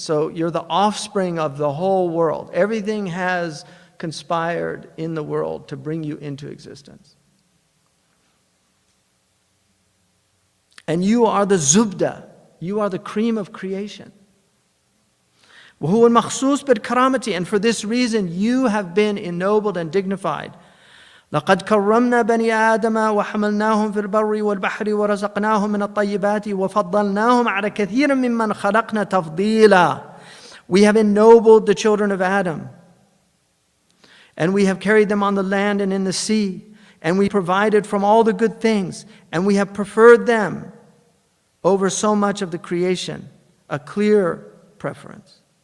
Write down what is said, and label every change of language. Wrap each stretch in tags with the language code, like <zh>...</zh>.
<en>So you're the offspring of the whole world. Everything has conspired in the world to bring you into existence. And you are the zubda. You are the cream of creation.</en> <ar>وَهُوَ الْمَخْصُوص بِالْكَرَامَةِ.</ar> <en>And for this reason, you have been ennobled and dignified.</en> <ar>لقد كرمنا بني آدم وحملناهم في البر والبحر ورزقناهم من الطيبات وفضلناهم على كثير ممن خلقنا تفضيلا.</ar> <en>We have ennobled the children of Adam, and we have carried them on the land and in the sea, and we provided from all the good things, and we have preferred them over so much of the creation, a clear preference.</en>